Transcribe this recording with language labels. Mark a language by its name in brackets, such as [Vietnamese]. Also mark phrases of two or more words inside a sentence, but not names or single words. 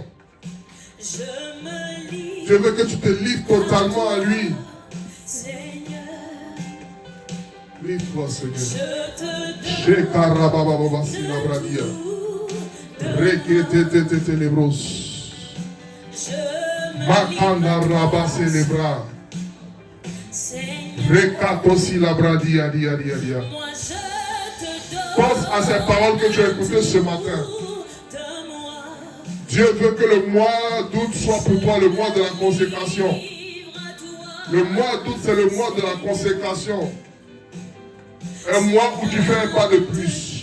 [French] Je me livre. Je veux que tu te livres totalement à lui. Seigneur, Livre-toi, Seigneur. je te donne Shekarababababasinabradia. Reketetetelebros. je me Makanda rabase lebra. Seigneur, Rekatosi labradia dia dia dia. moi je te donne Pense à ces paroles que tu as écoutées ce matin. de moi. Dieu veut que le mois d'août soit pour toi le mois de la consécration. Livre à toi. Le mois d'août, c'est le mois de la consécration. Un mois où tu fais un pas de plus.